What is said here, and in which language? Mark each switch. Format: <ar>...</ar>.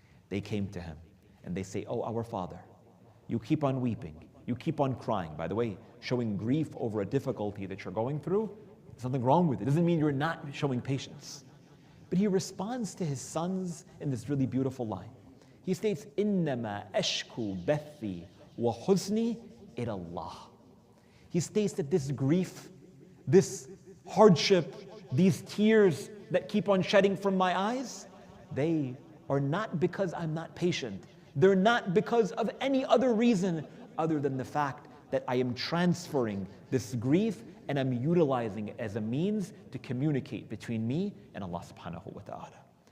<en>They came to him and they say, oh, our father, you keep on weeping, you keep on crying. By the way, showing grief over a difficulty that you're going through, there's nothing wrong with it. It doesn't mean you're not showing patience. But he responds to his sons in this really beautiful line. He states,</en> <ar>إِنَّمَا أَشْكُو بَثِّي وَحُزْنِي إِلَى اللَّهِ.</ar> <en>He states that this grief, this hardship, these tears that keep on shedding from my eyes, they are not because I'm not patient. They're not because of any other reason other than the fact that I am transferring this grief and I'm utilizing it as a means to communicate between me and Allah subhanahu wa ta'ala.</en>